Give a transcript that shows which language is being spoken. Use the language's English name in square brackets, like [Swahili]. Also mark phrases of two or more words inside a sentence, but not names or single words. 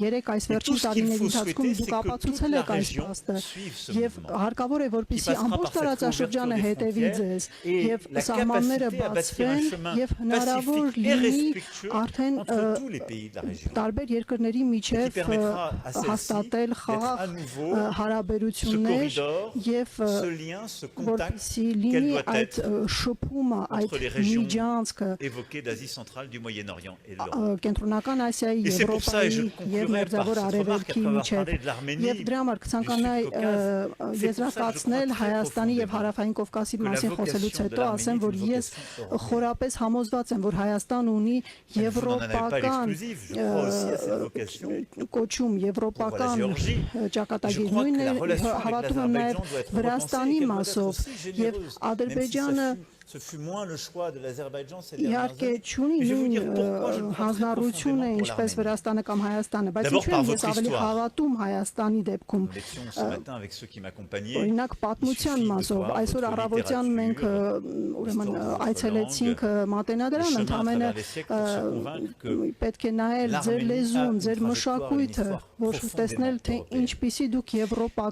[French] Et tout ce qu'il faut souhaiter, c'est que toute la région suive ce mouvement qui passera par cette ouverture des frontières et la capacité à bâtir un chemin pacifique et respectueux entre tous les pays de la région et qui permettra à celle-ci d'être à nouveau ce corridor, ce lien, ce contact qu'elle doit être entre les régions évoquées d'Asie centrale, du Moyen-Orient et de l'Europe. Et c'est pour ça, et je conclurai par cette remarque après avoir parlé de l'Arménie, du Sud-Caucase, c'est pour ça que je crois très profondément que la vocation de l'Arménie est une vocation [Armenian] խորապես համոզված եմ, որ Հայաստան ունի եվրոպական կոչում, եվրոպական ճակատագիր, հավատում եմ նաև Վրաստանի մասով եւ Ադրբեջանը [French] Ce fut moins le choix de l'Azerbaïdjan ces dernières années. Et je vais vous dire pourquoi je crois très profondément pour l'Arménie. D'abord par votre histoire. Nous étions ce matin avec ceux qui m'accompagnaient. Il suffit de voir votre littérature, votre langue, le chemin à travers les siècles pour se convaincre que l'Arménie a une trajectoire et une histoire profondément européenne.